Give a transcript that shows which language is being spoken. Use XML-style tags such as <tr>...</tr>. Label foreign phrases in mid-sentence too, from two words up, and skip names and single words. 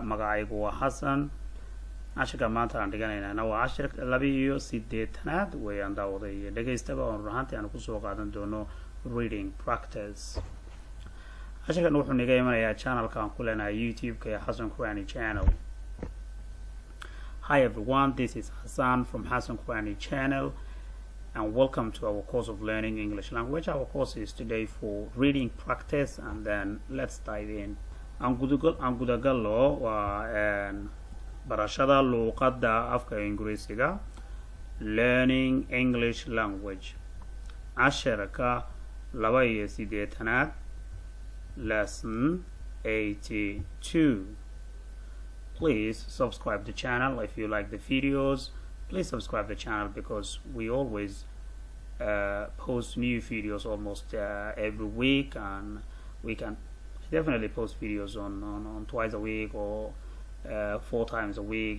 <so>magacaygu waa Xasan. cashirka maanta aan dhiganaynaa waa cashir 82aad weeyaan daawaday iyo dhageystaba oo ruuxantii aan kusoo qaadan doono</so> <en>reading practice.</en> <so>cashirkan wuxuu naga imanayaa channelka aan ku leenahay YouTube-ka ee Xasan Qurani channel.</so> <en>Hi everyone, this is Hassan from Hassan Qurani channel and welcome to our course of learning English language. Our course is today for reading practice, and then let's dive in.</en> <so>aan gudagallo waa barashada luuqada afka Ingiriisiga,</so> <en>learning English language.</en> <so>Casharka 82aad,</so> <en>lesson 82. Please subscribe the channel if you like the videos. Please subscribe the channel because we always post new videos almost every week, and we can definitely post videos on twice a week or 4 times a week.</en>